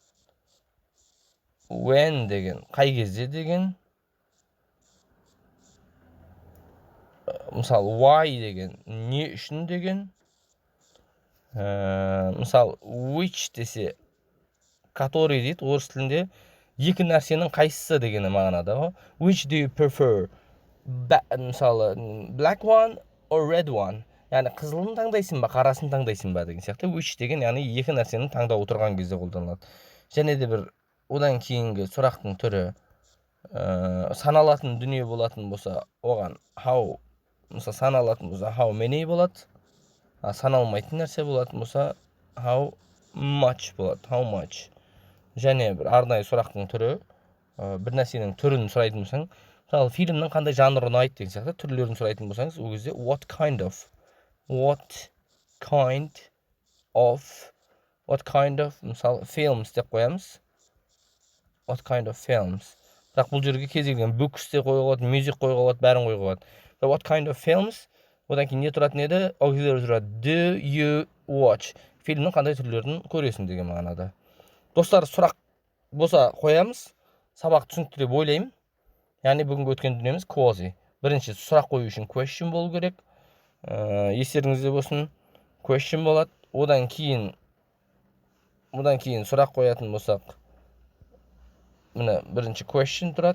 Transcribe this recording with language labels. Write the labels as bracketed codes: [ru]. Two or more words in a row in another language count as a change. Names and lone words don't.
[kk] When деген қай кезде деген? Мысалы, why деген не үшін деген? Мысалы, which десе который дейді, орыс тілінде екі нәрсенің қайсысы дегені мағынада. [en] Which do you prefer? Мысалы, black one or red one? [kk] Яғни қызылын таңдайсың ба, қарасын таңдайсың ба деген сияқты. Which деген яғни екі нәрсенің таңдап отырған кезде қолданылады. Және де бір одан кейінгі сұрақтың түрі саналатын дүние болатын болса, оған how мысалы саналатын болса [en] how many [kk] болады. Саналмайтын нәрсе болатын болса [en] how much [kk] болады. [en] How much. [kk] Және бір арнайы сұрақтың түрі, бір нәрсенің түрін сұрайтын болсаң, мысалы фильмнің қандай жанры ұнайды деген сияқты түрлерін сұрайтын болсаңыз, ол кезде [en] what kind of [kk] мысалы films деп қоямыз. [en] What kind of films. [kk] Бірақ бұл жерге кез келген books те қоюға болады, music қоюға болады, бәрін қоюға болады. [en] What kind of films? [kk] Одан кейін не тұратын еді? Auxiliary тұрады. [en] Do you watch? [kk] Фильмнің қандай түрлерін көресің деген мағынада. Достар, сұрақ болса қоямыз. Сабақ түсінікті деп ойлаймын. Яғни бүгінгі өткен дүниеміз QuASI. Бірінші сұрақ қою үшін question болу керек. Естеріңізде болсын. Question болады. Одан кейін сұрақ қоятын болсақ, міне бірінші question тұрады.